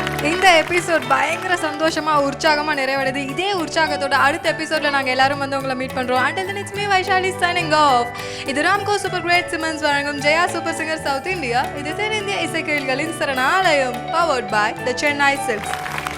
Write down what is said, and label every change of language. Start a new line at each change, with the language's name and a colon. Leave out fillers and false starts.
Tamil: இந்த எபிசோட் பயங்கர சந்தோஷமாக உற்சாகமாக நிறைவடைது. இதே உற்சாகத்தோட அடுத்த எபிசோடில் நாங்கள் எல்லாரும் வந்து உங்களை மீட் பண்ணுறோம்.
English: Until then, it's me Vaishali signing off.
Tamil: இது ராம்கோ சூப்பர் கிரேட் சிமன்ஸ் வழங்கும் Jaya super singer south India. இது தென்னிந்திய இசைக்கேள்களின் சரணாலயம்.
English: Powered by the Chennai silks.